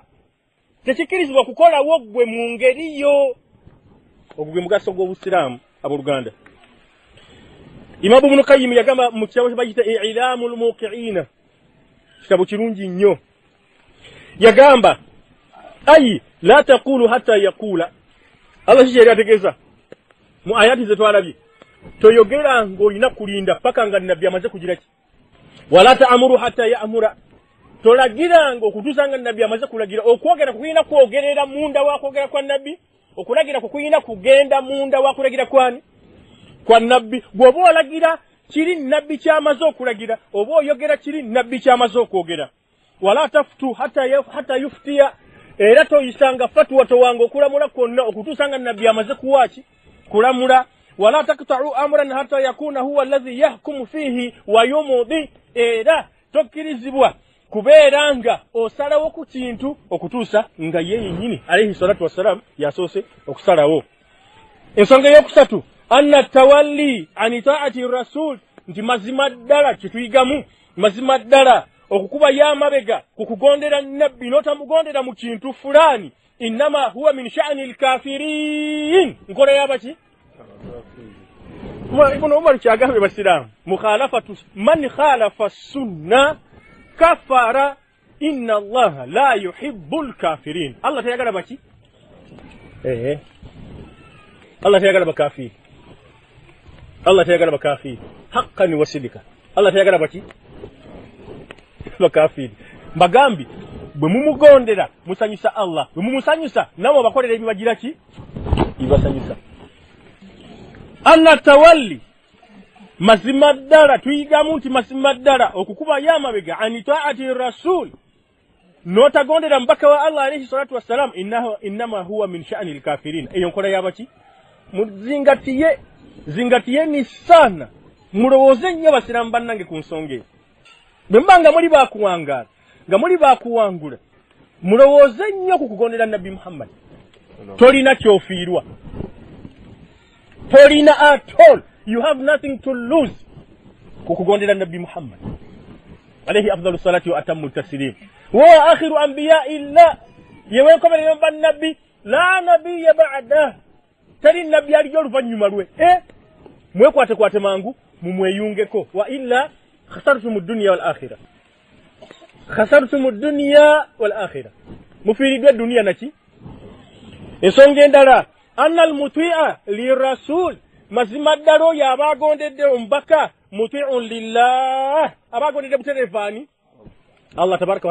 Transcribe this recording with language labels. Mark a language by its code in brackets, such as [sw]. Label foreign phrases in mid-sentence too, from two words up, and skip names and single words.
[lg] Tekikkirizibwa kukola woggwe mu ngeriyo. Ogwo gwe mugaso gw'obusiraamu abooluganda. Imaamu Ibn Qayyim yagamba mu kitabo kye bayita I'laamul Muuqi'iina, kitabo kirungi nnyo. [ar] Yagamba أي لا تقول حتى يقول. [lg] Allah kiki ategeeza mu ayati ze twalabye toyogera ng'olina kulinda paka nga nabbi amaze kugira ki. [ar] ولا تأمر حتى يأمر [lg] tolagira ng'okutuusa nga nabbi amaze kulagira. Okwogera kuyina kwogerera munda wa kwogera kwa nabbi okulagira kuyina kugenda munda wa kulagira kwani kwa nabbi. Bw'oba olagira kiri nabbi kyamaze okulagira oba oyogera kiri nabbi kyamaze okwogera. [ar] ولا تفت حتى يفتي [lg] era toyisanga fatwa towanga okulamula kwonna okutuusa nga nabbi amaze kuwaki kulamula. [ar] ولا تقطع أمرا حتى يكون هو الذي يحكم فيه ويمضي [lg] era tokkirizibwa kubeera nga osalawo ku kintu okutuusa nga ye yennyini [ar] عليه الصلاة والسلام [lg] yasoose okusalawo. Ensonga ey'okusatu [ar] أن التولي عن طاعة الرسول [lg] nti mazima ddala kituyigamu mazima ddala okukuba y'amabega ku kugondera nabbi n'otamugondera mu kintu fulani [ar] إنما هو من شأن الكافرين [lg] nkola y'abaki Ibn Umar kyagambe basiraamu [ar] مخالفة من خالف السنة كفر إن الله لا يحب الكافرين. [lg] Allah tayagala baki Allah tayagala bakafiri Allah tayagala bakafiri [ar] حقا وصدقا. [lg] Allah tayagala baki bakafiri. Bagambi bwe mumugondera musanyusa Allah bwe mumusanyusa nabo bakolera ebibagira ki ibasanyusa. [ar] أن التولي [lg] mazima ddala tuyigamu nti mazima ddala okukuba y'amabega [ar] عن طاعة الرسول [lg] n'otagondera mubaka wa Allah [ar] عليه الصلاة والسلام إنما هو من شأن الكافرين. [lg] Eyo nkola y'abaki [sw] zingatiyeni sana [lg] mulowooze nnyo basiraamu bannange ku nsonga eyo. Bwe mba nga muli baakuwangaala nga muli baakuwangula mulowooze nnyo ku kugondera nabbi Muhammad. Tolina kyofiirwa tolina [en] at all. You have nothing to lose [lg] ku kugondera nabbi Muhammad [ar] عليه أفضل الصلاة وأتم التسليم وآخر أنبياء الله [lg] yewenkomerera bannabbi [ar] لا نبي بعد [lg] tali nabbi aliyo oluvannyuma lwe mwekwate mangu mumweyungeko [ar] وإلا خسرتم الدنيا والآخرة. خسرتم الدنيا والآخرة [lg] mufiridwa dunia naki ensonga endala [ar] أن المطيع للرسول [lg] mazima ddalo yabagondedde omubaka [ar] مطيع لله [lg] abagondedde buterevani Allah [ar] تبارك و